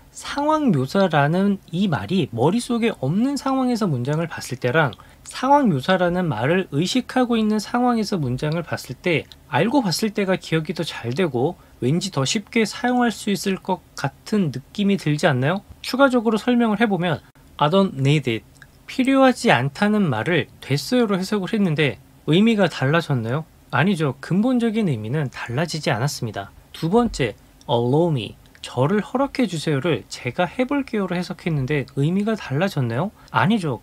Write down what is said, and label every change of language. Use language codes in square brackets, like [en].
[ko] 상황 묘사라는 이 말이 머릿속에 없는 상황에서 문장을 봤을 때랑 상황 묘사라는 말을 의식하고 있는 상황에서 문장을 봤을 때 알고 봤을 때가 기억이 더 잘 되고 왠지 더 쉽게 사용할 수 있을 것 같은 느낌이 들지 않나요? 추가적으로 설명을 해보면 [en] I don't need it. [ko] 필요하지 않다는 말을 됐어요로 해석을 했는데 의미가 달라졌나요? 아니죠. 근본적인 의미는 달라지지 않았습니다. 두 번째, [en] allow me. [ko] 저를 허락해 주세요를 제가 해볼게요로 해석했는데 의미가 달라졌나요? 아니죠.